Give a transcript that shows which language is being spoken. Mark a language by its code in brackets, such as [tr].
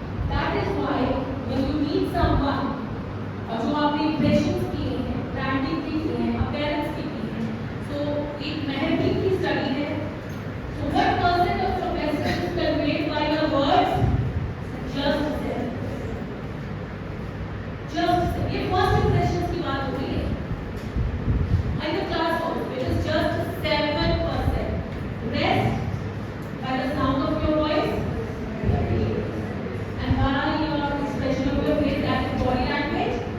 [en] That is why when you meet someone [hi] और जो आपने impressions किए हैं, branding की है, [en] appearance की है, so [hi] एक महत्व की study है. [en] So what percent of your message is conveyed by your words? Just seven. Just seven. [hi] ये first impressions की बात हो रही है. [en] In the class also, it is just 7%. Rest by the sound of your voice. And by your expression of your face, that is body language.